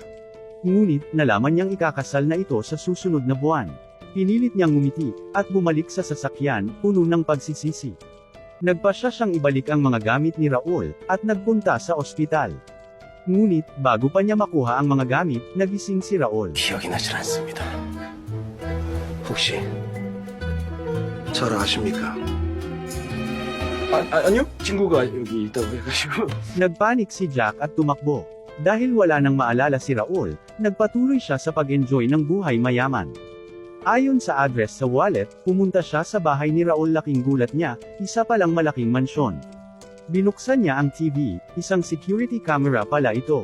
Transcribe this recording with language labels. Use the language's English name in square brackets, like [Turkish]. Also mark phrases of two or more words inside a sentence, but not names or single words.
[Filipino] Ngunit, nalaman niyang ikakasal na ito sa susunod na buwan. Pinilit niyang ngumiti, at bumalik sa sasakyan, puno ng pagsisisi. Nagpasya siyang ibalik ang mga gamit ni Raul, at nagpunta sa ospital. Ngunit, bago pa niya makuha ang mga gamit, nagising si Raul. [Korean] 기억이 나질 않습니다. 혹시 저를 아십니까? 아니요. 친구가 여기 있다고 해가지고. [Filipino] Nagpanik si Jack at tumakbo. Dahil wala nang maalala si Raul, nagpatuloy siya sa pag-enjoy ng buhay mayaman. Ayon sa address sa wallet, pumunta siya sa bahay ni Raul. Laking gulat niya, isa palang malaking mansyon. Binuksan niya ang TV, isang security camera pala ito.